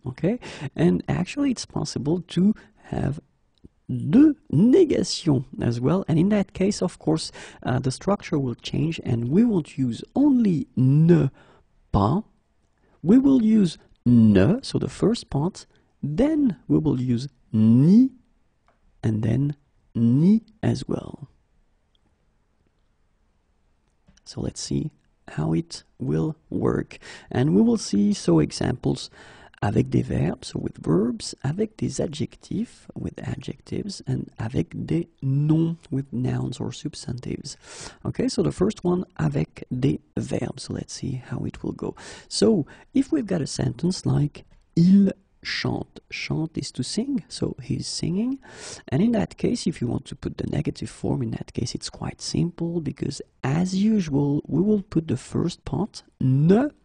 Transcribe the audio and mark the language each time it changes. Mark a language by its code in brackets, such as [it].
[en] Okay, and actually it's possible to have [fr] deux négations [en] as well, and in that case, of course, the structure will change and we won't use only ne pas, we will use ne, so the first part, then we will use ni, and then ni as well. So let's see how it will work. And we will see examples [fr] avec des verbes, [en] so with verbs, [fr] avec des adjectifs, [en] with adjectives, and [fr] avec des noms, [en] with nouns or substantives. Okay, so the first one, [fr] avec des verbes. [en] So let's see how it will go. So if we've got a sentence like [fr] il chante. [en] Chante is to sing, so he's singing. And in that case, if you want to put the negative form, in that case it's quite simple, because as usual, we will put the first part, ne,